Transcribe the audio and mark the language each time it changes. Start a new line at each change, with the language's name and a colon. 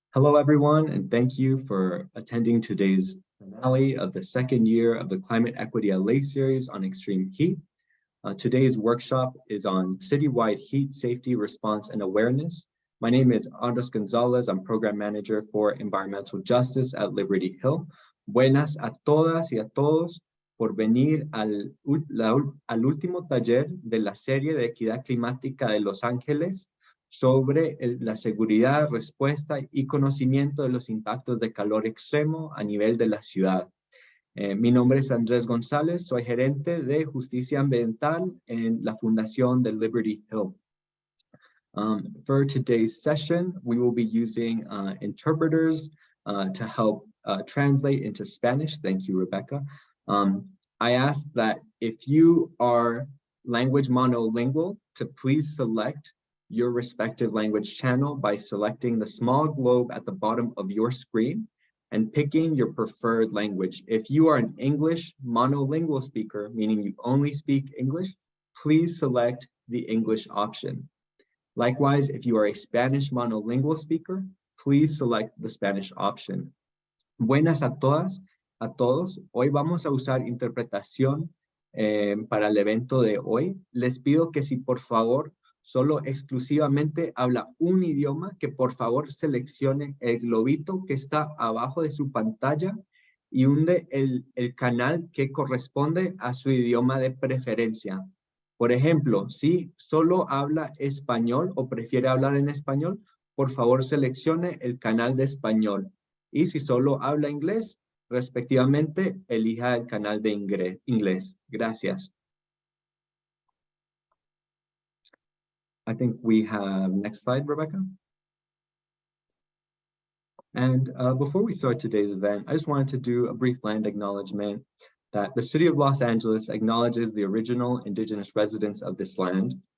English: Hello, everyone, and thank you for attending today's finale of the second year of the Climate Equity LA series on extreme heat. Today's workshop is on citywide heat safety response and awareness. My name is Andres Gonzalez. I'm program manager for environmental justice at Liberty Hill.
Spanish: Buenas a todas y a todos por venir al último taller de la serie de equidad climática de Los Ángeles sobre la seguridad, respuesta y conocimiento de los impactos de calor extremo a nivel de la ciudad. Mi nombre es Andrés González, soy gerente de justicia ambiental en la Fundación de Liberty Hill.
English: For today's session, we will be using interpreters to help translate into Spanish. Thank you, Rebecca. I ask that if you are language monolingual, to please select your respective language channel by selecting the small globe at the bottom of your screen and picking your preferred language. If you are an English monolingual speaker, meaning you only speak English, please select the English option. Likewise, if you are a Spanish monolingual speaker, please select the Spanish option.
Spanish: Buenas a todas, a todos. Hoy vamos a usar interpretación para el evento de hoy. Les pido que si por favor solo exclusivamente habla un idioma, que por favor seleccione el globito que está abajo de su pantalla y hunde el canal que corresponde a su idioma de preferencia. Por ejemplo, si solo habla español o prefiere hablar en español, por favor seleccione el canal de español. Y si solo habla inglés, respectivamente, elija el canal de inglés. Gracias.
English: I think we have next slide, Rebecca. And before we start today's event, I just wanted to do a brief land acknowledgement that the city of Los Angeles acknowledges the original indigenous residents of this land.